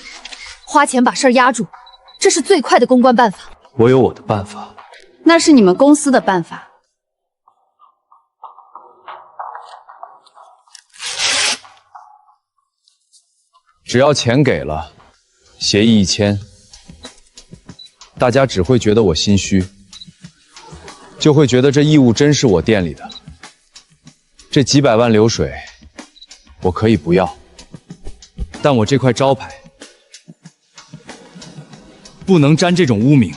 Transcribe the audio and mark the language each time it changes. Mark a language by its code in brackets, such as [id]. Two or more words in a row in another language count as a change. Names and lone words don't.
[zh] 花钱把事儿压住，这是最快的公关办法。我有我的办法。那是你们公司的办法。只要钱给了，协議一簽，大家只会覺得我心虛，就會覺得這義務真是我店裡的。這幾百萬流水，我可以不要，但我這塊招牌不能沾這種污名。